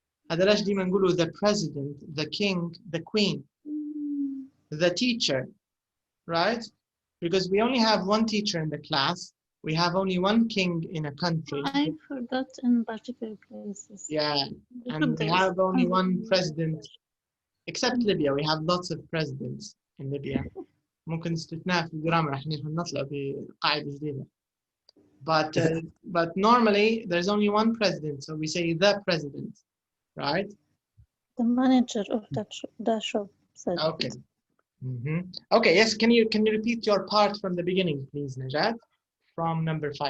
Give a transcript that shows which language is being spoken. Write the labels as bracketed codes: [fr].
[ar] هذا ليش ديما نقولوا [en] the president, the king, the queen, the teacher, right? Because we only have one teacher in the class. We have only one king in a country. I forgot in particular places. Yeah, and we have only one president, except Libya. We have lots of presidents in Libya. [ar] ممكن استثناء في الجرامر راح نطلع بقاعدة جديدة. [en] But normally there's only one president, so we say the president, right? The manager of the shop said. Okay. Okay. Yes. Can you repeat your part from the beginning, please, Najat? From number 5.